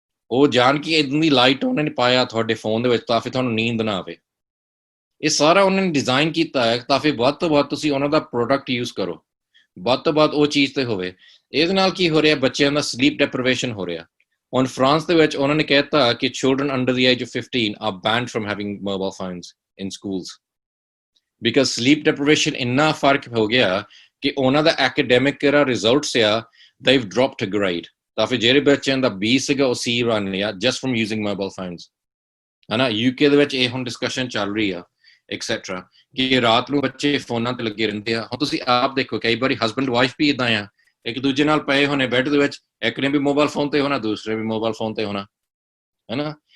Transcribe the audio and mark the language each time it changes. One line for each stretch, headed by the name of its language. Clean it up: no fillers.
Punjabi: ਉਹ ਜਾਣ ਕੇ ਇਦਾਂ ਦੀ ਲਾਈਟ ਉਹਨਾਂ ਨੇ ਪਾਇਆ ਤੁਹਾਡੇ ਫੋਨ ਦੇ ਵਿੱਚ ਤਾਂ ਫਿਰ ਤੁਹਾਨੂੰ ਨੀਂਦ ਨਾ ਆਵੇ. ਇਹ ਸਾਰਾ ਉਹਨਾਂ ਨੇ ਡਿਜ਼ਾਈਨ ਕੀਤਾ ਹੈ ਤਾਂ ਫਿਰ ਵੱਧ ਤੋਂ ਵੱਧ ਤੁਸੀਂ ਉਹਨਾਂ ਦਾ ਪ੍ਰੋਡਕਟ ਯੂਜ਼ ਕਰੋ, ਵੱਧ ਤੋਂ ਵੱਧ ਉਹ ਚੀਜ਼ ਤੇ ਹੋਵੇ. ਇਹਦੇ ਨਾਲ ਕੀ ਹੋ ਰਿਹਾ, ਬੱਚਿਆਂ ਦਾ ਸਲੀਪ ਡੈਪਰੀਵੇਸ਼ਨ ਹੋ ਰਿਹਾ. ਹੁਣ ਫਰਾਂਸ ਦੇ ਵਿੱਚ ਉਹਨਾਂ ਨੇ ਕਹਿਤਾ ਕਿ
English: children under the age of 15 are banned from having mobile phones in schools because sleep deprivation
Punjabi: ਇੰਨਾ ਫਰਕ ਹੋ ਗਿਆ ਕਿ ਉਹਨਾਂ ਦਾ academic ਜਿਹੜਾ results ਆ,
English: they've dropped a grade.
Punjabi: ਤਾਂ ਫਿਰ ਜਿਹੜੇ ਬੱਚਿਆਂ ਦਾ B ਸੀਗਾ ਉਹ C ਬਣ ਲਿਆ
English: just from using mobile phones,
Punjabi: ਹਨਾ. UK ਦੇ ਵਿੱਚ ਇਹ ਹੁਣ ਡਿਸਕਸ਼ਨ ਚੱਲ ਰਹੀ ਆ ਐਕਸੈਟਰਾ ਕਿ ਰਾਤ ਨੂੰ ਬੱਚੇ ਫੋਨਾਂ ਤੇ ਲੱਗੇ ਰਹਿੰਦੇ ਆ. ਹੁਣ ਤੁਸੀਂ ਆਪ ਦੇਖੋ, ਕਈ ਵਾਰੀ ਹਸਬੈਂਡ ਵਾਈਫ ਵੀ ਇਦਾਂ ਆ, ਇੱਕ ਦੂਜੇ ਨਾਲ ਪਏ ਹੋਣੇ ਬੈੱਡ ਦੇ ਵਿੱਚ, ਇੱਕ ਨੇ ਵੀ ਮੋਬਾਈਲ ਫੋਨ ਤੇ ਹੋਣਾ, ਦੂਸਰੇ ਵੀ ਮੋਬਾਈਲ ਫੋਨ ਤੇ ਹੋਣਾ, ਹਨਾ.